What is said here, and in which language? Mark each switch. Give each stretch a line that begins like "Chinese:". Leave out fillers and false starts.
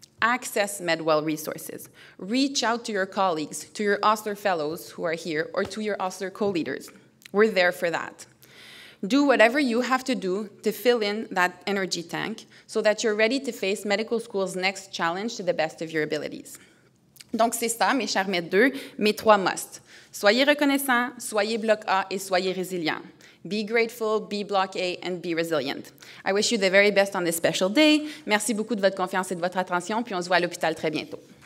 English: Access MedWell resources. Reach out to your colleagues, to your Osler fellows who are here, or to your Osler co-leaders. We're there for that. Do whatever you have to do to fill in that energy tank so that you're ready to face medical school's next challenge to the best of your abilities.
French: Donc c'est ça, mes chers Med 2, mes 3 musts. Soyez reconnaissants, soyez bloc A et soyez résilients.
English: Be grateful, be block A, and be resilient. I wish you the very best on this special day.
French: Merci beaucoup de votre confiance et de votre attention, puis on se voit à l'hôpital très bientôt.